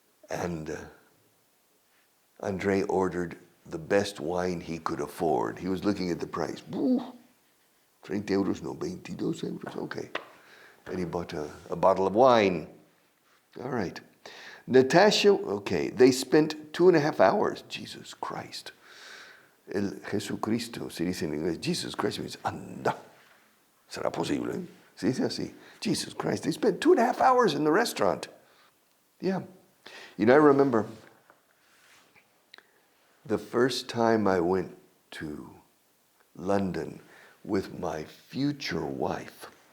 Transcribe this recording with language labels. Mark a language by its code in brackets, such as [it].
[en] And Andre ordered the best wine he could afford. He was looking at the price. 30 euros, no, 22 euros, okay. And he bought a bottle of wine. All right. Natasha, okay, they spent 2.5 hours. Jesus Christ. [es] El Jesucristo, se dice en inglés, [en] Jesus Christ means, [es] anda. ¿Será posible? Se dice así. Jesus Christ. [en] They spent 2.5 hours in the restaurant. Yeah. You know, I remember the first time I went to London with my future wife.